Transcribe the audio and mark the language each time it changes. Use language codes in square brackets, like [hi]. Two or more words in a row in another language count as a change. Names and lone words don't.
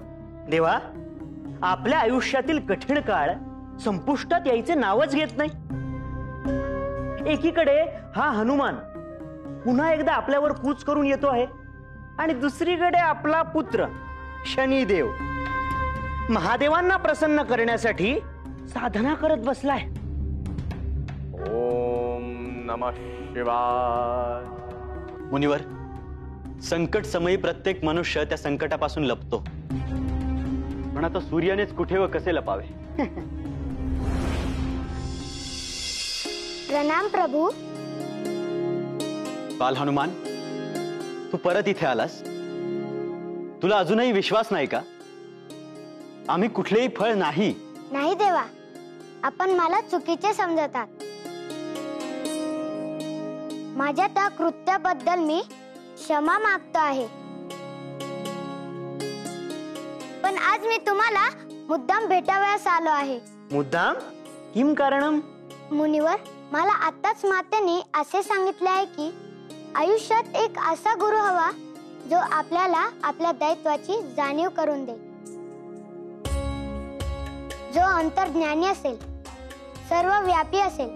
[mr] देवा, आपल्या आयुष्यातील कठीण काळ संपुष्टात यायचे नावच घेत नाही. एकीकडे हा हनुमान पुन्हा एकदा आपल्यावर कूच करून येतो आहे आणि दुसरीकडे आपला पुत्र शनिदेव महादेवांना प्रसन्न करण्यासाठी साधना करत बसलाय. [sa] ओम नमः शिवाय. [mr] मुनिवर, संकट समयी प्रत्येक मनुष्य त्या संकटापासून लपतो, पण आता सूर्यानेच कुठे व कसे लपावे? प्रणाम प्रभू. बाल हनुमान, तू परत इथे आलास? तुला अजूनही विश्वास नाही का? आम्ही कुठलेही फळ नाही. नाही देवा, आपण मला चुकीचे समजतात. माझ्या त्या कृत्याबद्दल मी क्षमा मागतो आहे. पण आज मी तुम्हाला मुद्दाम भेटावयास आलो आहे. मुद्दाम? [sa] किम कारणम? [mr] मुनिवर, मला आताच मातेने असे सांगितले आहे की आयुष्यात एक असा गुरु हवा जो आपल्याला आपल्या दायित्वाची जाणीव करून दे, जो अंतर्ज्ञानी असेल, सर्वव्यापी असेल.